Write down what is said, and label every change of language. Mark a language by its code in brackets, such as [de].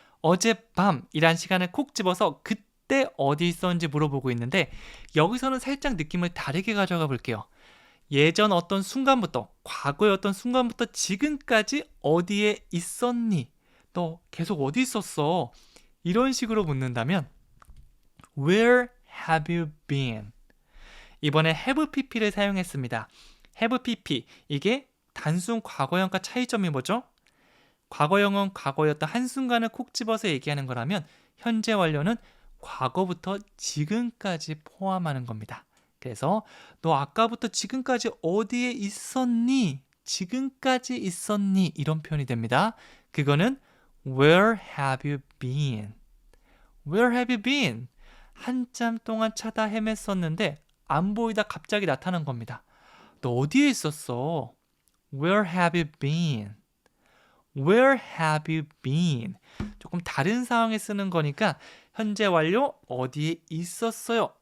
[ko] 어젯밤이란 시간을 콕 집어서 그때 어디 있었는지 물어보고 있는데 여기서는 살짝 느낌을 다르게 가져가 볼게요. 예전 어떤 순간부터, 과거의 어떤 순간부터 지금까지 어디에 있었니? 너 계속 어디 있었어? 이런 식으로 묻는다면 [en] Where have you been? [ko] 이번에 have pp를 사용했습니다. have pp, 이게 단순 과거형과 차이점이 뭐죠? 과거형은 과거였던 한순간을 콕 집어서 얘기하는 거라면 현재 완료는 과거부터 지금까지 포함하는 겁니다. 그래서 너 아까부터 지금까지 어디에 있었니? 지금까지 있었니? 이런 표현이 됩니다. [en] 그거는 Where have you been? Where have you been? [ko] 한참 동안 찾아 헤맸었는데 안 보이다 갑자기 나타난 겁니다. 너 어디에 있었어? [en] Where have you been? Where have you been? [ko] 조금 다른 상황에 쓰는 거니까 현재 완료 어디에 있었어요?